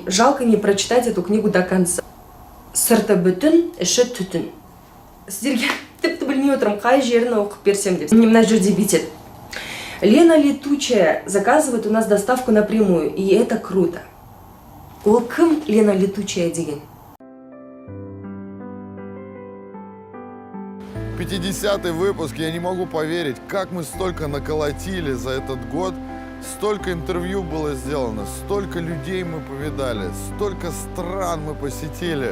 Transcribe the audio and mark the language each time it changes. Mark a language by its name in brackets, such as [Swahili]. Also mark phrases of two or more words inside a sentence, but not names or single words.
[Russian] жалко не прочитать эту книгу до конца. [Kazakh] Сырты бүтін, іші түтін. Сіздерге тіпті білмей отырмын, қай жерін оқып берсем деп. Мына жерде бүйтеді. [Russian] Лена Летучая заказывает у нас доставку напрямую, и это круто. [Kazakh] Ол кім Лена Летучая деген? [Russian] 50-й выпуск, я не могу поверить, как мы столько наколотили за этот год. Столько интервью было сделано, столько людей мы повидали, столько стран мы посетили.